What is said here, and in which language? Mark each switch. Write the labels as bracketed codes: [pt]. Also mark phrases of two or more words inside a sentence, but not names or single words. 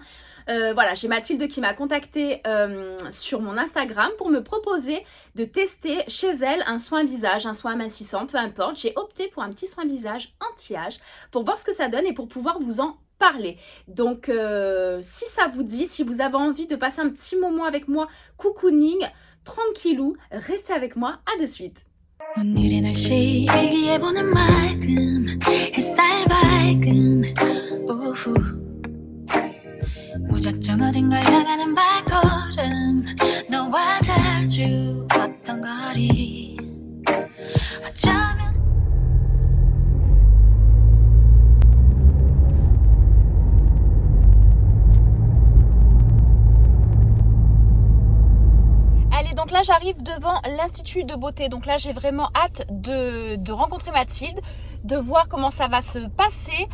[fr] Voilà, j'ai Mathilde qui m'a contactée sur mon Instagram pour me proposer de tester chez elle un soin visage, un soin amincissant, peu importe. J'ai opté pour un petit soin visage anti-âge pour voir ce que ça donne et pour pouvoir vous en parler. Donc si ça vous dit, si vous avez envie de passer un petit moment avec moi, cocooning, tranquillou, restez avec moi, à de suite. [ko] 오늘의 날씨 일기예보는 맑음 햇살 밝은 오후 무작정 어딘가 향하는 발걸음 너와 자주 걷던 거리 어쩌면 [fr] Allez, donc là j'arrive devant l'institut de beauté, donc là j'ai vraiment hâte de rencontrer Mathilde, de voir comment ça va se passer.